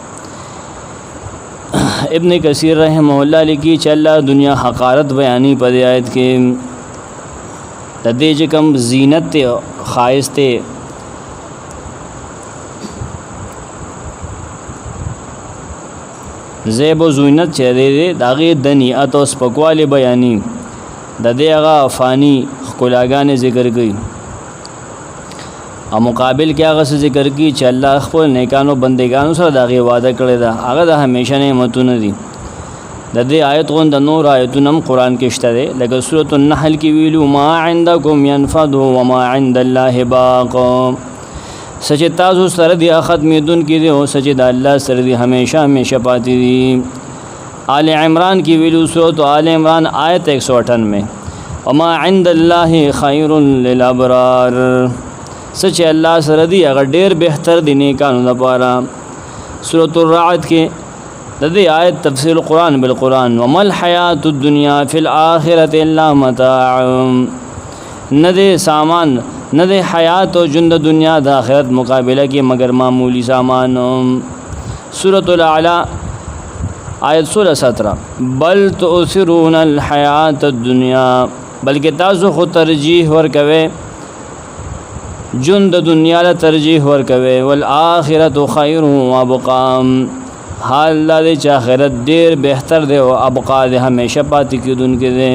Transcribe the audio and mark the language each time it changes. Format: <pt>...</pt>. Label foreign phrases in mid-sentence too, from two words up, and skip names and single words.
<ps>ابن کثیر رحمه الله لیکي چې الله دنیا حقارت بیانې په دې آیت کې د دې چې کوم زینت ته ښایست ته زیب و زینت چې دی د هغې د نیت او سپکوالي بیانې د دې هغه فانی ښکلاګانې ذکر کوي او مقابل کې هغه څه ذکر کوي چې الله خپل نیکانو بندګانو سره د هغې وعده کړې ده، هغه د همیشه نعمتونه دي. د دې آیت غوندې نور آیتونه هم قرآن کې شته دی، لکه سورة النحل کې ویلو</ps> <ar>ما عندکم ینفد وما عند الله باق،</ar> <ps>سچ تاسو سره دی ختمېدونکي دي او سچ د الله سره دی همیشه همیشه پاتې دي. آل عمران کی ویلو سورۃ آل عمران آیت 198</ps> <ar>وما عند الله خیر للابرار،</ar> <ps>سچ الله سره دی هغه ډېر بهتر دی نیکانو لپاره. سورۃ الرعد کې د دې آیت</ps> <ar>تفسیر قرآن بالقرآن وما الحیات الدنیا فی الآخرة الا متاع،</ar> <ps>نه دی سامان نه د حیات او ژوند دنیا د آخرت مقابله کې مگر معمولی سامان. سورۃ الاعلی آیت 16-17</ps> <ar>بل تؤثرون الحیات الدنیا،</ar> <ps>بلکې تاسو خو ترجیح ورکوي ژوند دنیا له ترجیح ورکوي</ps> <ar>والآخرة خیر وابقا،</ar> <ps>حال دا دی چې آخرت ډېر بهتر دی او ابقا دی همیشه پاتې کېدونکی دی.</ps>